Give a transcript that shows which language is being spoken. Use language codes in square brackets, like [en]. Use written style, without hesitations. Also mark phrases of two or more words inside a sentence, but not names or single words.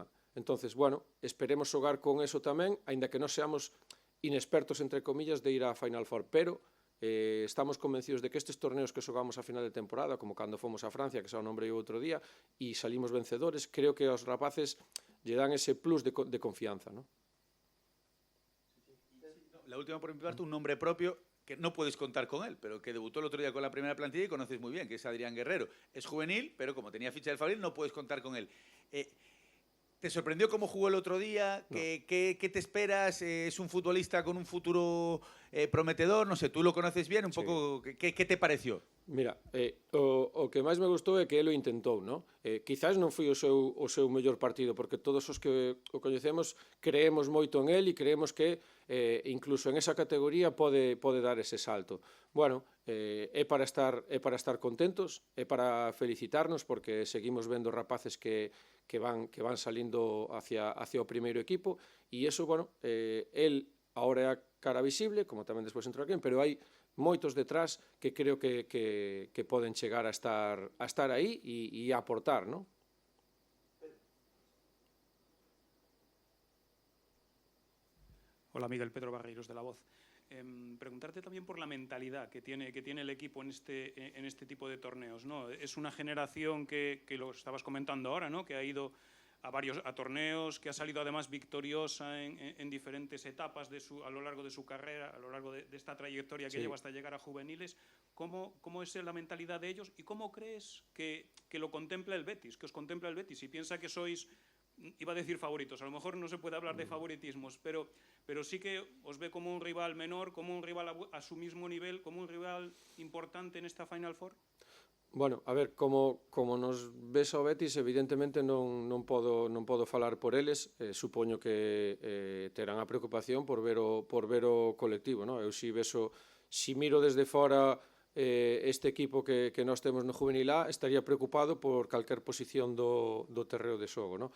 [gl] Entonces, bueno, esperemos xogar con eso tamén, aínda que non seamos inexpertos, entre comillas, de ir á Final Four, pero estamos convencidos de que estes torneos que xogamos a final de temporada, como cando fomos a Francia, que xa o nombrei outro día, e salimos vencedores, creo que aos rapaces lle dan ese plus de confianza, ¿no? [es] La última por mi parte, un nombre propio que no puedes contar con él, pero que debutó el otro día con la primera plantilla y conoces muy bien, que es Adrián Guerrero. Es juvenil, pero como tenía ficha del Fabril, no puedes contar con él. ¿Te sorprendió cómo jugó el otro día? No. ¿Qué te esperas? ¿Es un futbolista con un futuro prometedor? No sé, tú lo conoces bien, un poco. ¿Qué te pareció? Mira, [gl] o que máis me gustou é que ele o intentou, non? Quizás non foi o seu mellor partido, porque todos os que o coñecemos creemos moito en ele e creemos que incluso en esa categoría pode dar ese salto. Bueno, é para estar contentos, é para felicitarnos, porque seguimos vendo rapaces que van salindo hacia o primeiro equipo, e iso, bueno, el agora é a cara visible, como tamén despois entrou aquí, pero hai moitos detrás que creo que poden chegar a estar aí e a aportar, non? [es] Hola Miguel, Pedro Barreiros de La Voz. Preguntarte también por la mentalidad que tiene el equipo en este tipo de torneos, ¿no? Es una generación que lo estabas comentando ahora, ¿no? Que ha ido a torneos, que ha salido además victoriosa en diferentes etapas a lo largo de su carrera, a lo largo de esta trayectoria que lleva hasta llegar a juveniles. ¿Cómo es la mentalidad de ellos y cómo crees que lo contempla el Betis, que os contempla el Betis? Si piensa que sois, iba a decir favoritos, a lo mejor no se puede hablar de favoritismos, pero sí que os ve como un rival menor, como un rival a su mismo nivel, como un rival importante en esta Final Four. [gl] Bueno, a ver, como nos ves ao Betis, evidentemente non podo falar por eles, supoño que terán a preocupación por ver o colectivo, non? Eu si miro desde fora este equipo que nós temos no Juvenil A, estaría preocupado por calquer posición do terreo de xogo, non?